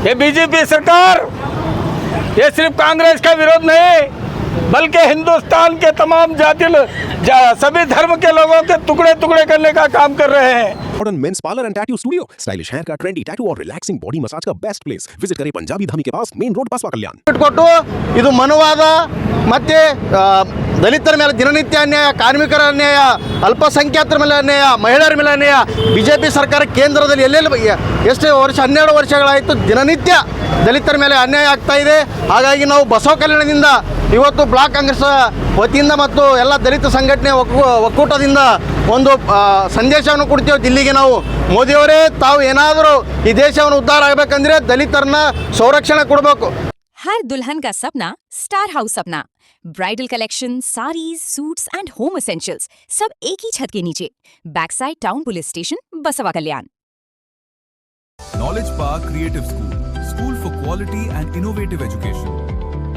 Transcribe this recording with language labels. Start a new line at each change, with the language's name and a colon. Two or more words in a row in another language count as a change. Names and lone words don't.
Hindi: ये बीजेपी सरकार ये सिर्फ कांग्रेस का विरोध नहीं बल्कि हिंदुस्तान के तमाम सभी धर्म के लोगों के टुकड़े टुकड़े करने का काम कर रहे हैं।
English: Modern Mens Parlour and Tattoo Studio, stylish hair का, trendy tattoo और relaxing body massage का best place।
Hindi: विजिट करें पंजाबी धामी के पास,
English: main road,
Hindi: बसवा कल्याण।
Kannada: ಕೊಟ್ಟು ಇದು ಮನುವಾದ ಮತ್ತೆ ದಲಿತರ ಮೇಲೆ ದಿನನಿತ್ಯ ಅನ್ಯಾಯ, ಕಾರ್ಮಿಕರ ಅನ್ಯಾಯ, ಅಲ್ಪಸಂಖ್ಯಾತರ ಮೇಲೆ ಅನ್ಯಾಯ, ಮಹಿಳೆಯರ ಮೇಲೆ ಅನ್ಯಾಯ। ಬಿಜೆಪಿ ಸರ್ಕಾರ ಕೇಂದ್ರದಲ್ಲಿ ಎಷ್ಟು ವರ್ಷ 12 ವರ್ಷಗಳಾಯಿತು ದಿನನಿತ್ಯ ದಲಿತರ ಮೇಲೆ ಅನ್ಯಾಯ ಆಗ್ತಾ ಇದೆ। ಹಾಗಾಗಿ ನಾವು ಬಸವ ಕಲ್ಯಾಣದಿಂದ ಇವತ್ತು ಬ್ಲಾಕ್ ಕಾಂಗ್ರೆಸ್ ವತಿಯಿಂದ ಮತ್ತು ಎಲ್ಲ ದಲಿತ ಸಂಘಟನೆ ಒಕ್ಕೂಟದಿಂದ ಒಂದು ಸಂದೇಶವನ್ನು ಕೊಡ್ತೀವಿ ದಿಲ್ಲಿಗೆ ನಾವು। ಮೋದಿಯವರೇ ತಾವು ಏನಾದರೂ ಈ ದೇಶವನ್ನು ಉದ್ಧಾರ ಆಗಬೇಕಂದ್ರೆ ದಲಿತರನ್ನ ಸಂರಕ್ಷಣೆ ಕೊಡಬೇಕು।
Hindi: हर दुल्हन का सपना स्टार हाउस सपना।
English: bridal collection, sarees, suits and home essentials
Hindi: सब एक ही छत के नीचे।
English: back side Town Police Station, Basava Kalyan. Knowledge Park Creative School for Quality and Innovative Education.